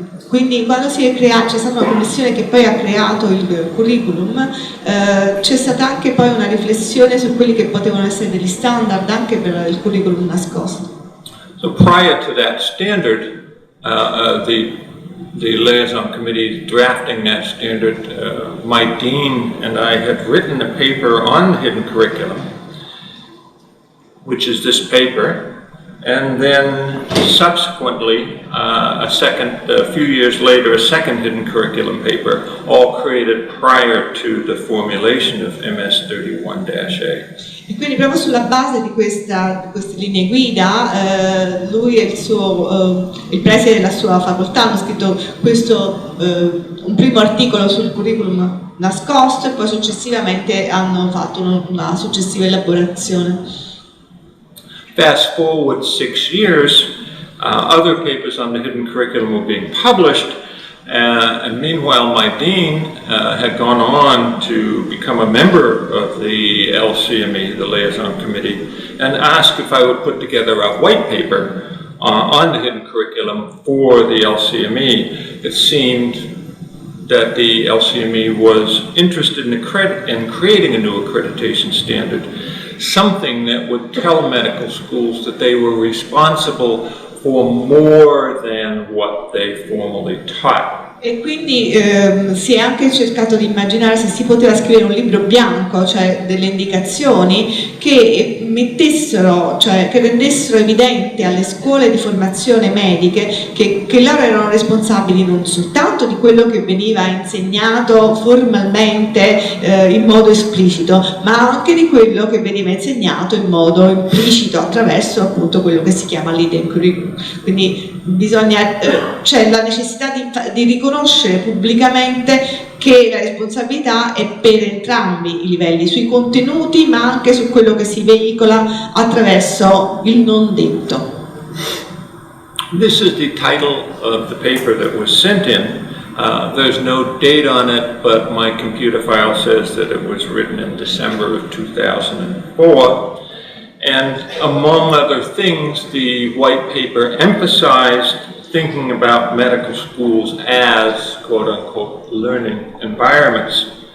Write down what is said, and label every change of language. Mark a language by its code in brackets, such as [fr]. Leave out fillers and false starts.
[it] Quindi quando c'è stata una commissione che poi ha creato il curriculum, c'è stata anche poi una riflessione su quelli che potevano essere degli standard anche per il curriculum nascosto. [en] So prior to that standard, the liaison committee drafting that standard, my dean and I had written a paper on hidden curriculum, which is this paper, and then subsequently, a few years later, a second hidden curriculum paper, all created prior to the formulation of MS 31-A. [it] E quindi proprio sulla base di queste linee guida, lui e il preside della sua facoltà hanno scritto un primo articolo sul curriculum nascosto e poi successivamente hanno fatto una successiva elaborazione. [en] Fast forward 6 years, other papers on the hidden curriculum were being published, and meanwhile my dean had gone on to become a member of the LCME, the Liaison Committee, and asked if I would put together a white paper on the hidden curriculum for the LCME. It seemed that the LCME was interested in creating a new accreditation standard, something that would tell medical schools that they were responsible for more than what they formally taught. [it] E quindi si è anche cercato di immaginare se si poteva scrivere un libro bianco, cioè delle indicazioni che mettessero, cioè che rendessero evidente alle scuole di formazione mediche che loro erano responsabili non soltanto di quello che veniva insegnato formalmente in modo esplicito, ma anche di quello che veniva insegnato in modo implicito attraverso appunto quello che si chiama l' [en] hidden curriculum. [it] Quindi c'è la necessità di riconoscere pubblicamente che la responsabilità è per entrambi i livelli, sui contenuti ma anche su quello che si veicola attraverso il non detto. [en] This is the title of the paper that was sent in. There's no date on it, but my computer file says that it was written in December of 2004. And among other things, the white paper emphasized thinking about medical schools as quote-unquote learning environments.